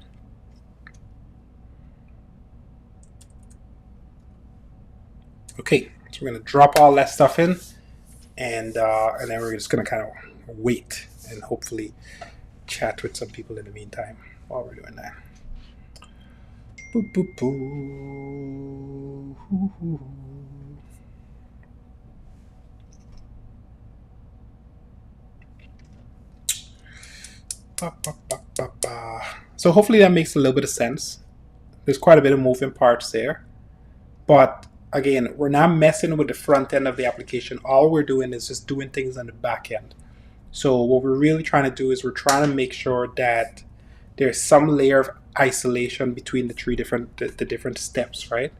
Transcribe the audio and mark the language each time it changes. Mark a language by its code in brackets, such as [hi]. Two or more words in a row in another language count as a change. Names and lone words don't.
[en] Okay, so we're going to drop all that stuff in, and then we're just going to kind of wait and hopefully chat with some people in the meantime while we're doing that. Boop, boop, boo. Hoo, hoo, hoo. Ba, ba, ba, ba, ba. So hopefully that makes a little bit of sense. There's quite a bit of moving parts there, but again, we're not messing with the front end of the application. All we're doing is just doing things on the back end. So what we're really trying to do is we're trying to make sure that there's some layer of isolation between the different steps, right?